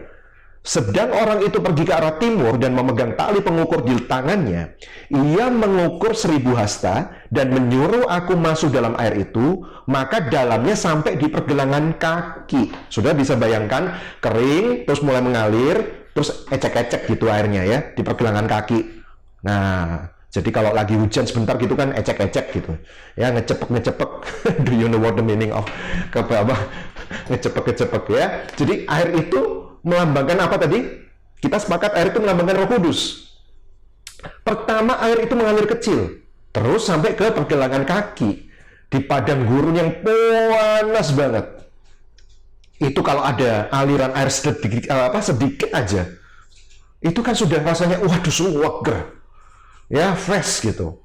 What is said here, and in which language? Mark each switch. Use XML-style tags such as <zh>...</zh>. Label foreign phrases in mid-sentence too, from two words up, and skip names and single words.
<id>Sedang orang itu pergi ke arah timur dan memegang tali pengukur di tangannya, ia mengukur 1000 hasta dan menyuruh aku masuk dalam air itu, maka dalamnya sampai di pergelangan kaki. Sudah bisa bayangkan, kering, terus mulai mengalir, terus ecek-ecek gitu airnya ya, di pergelangan kaki. Nah, jadi kalau lagi hujan sebentar gitu kan ecek-ecek gitu. Ya, ngecepek-ngecepek.</id> <en>Do you know what the meaning of</en> <id>ngecepek-ngecepek ya? Jadi air itu melambangkan apa tadi? Kita sepakat air itu melambangkan Roh Kudus. Pertama, air itu mengalir kecil, terus sampai ke pergelangan kaki di padang gurun yang panas banget. Itu kalau ada aliran air sedikit aja, itu kan sudah rasanya waduh seger, ya fresh gitu.</id>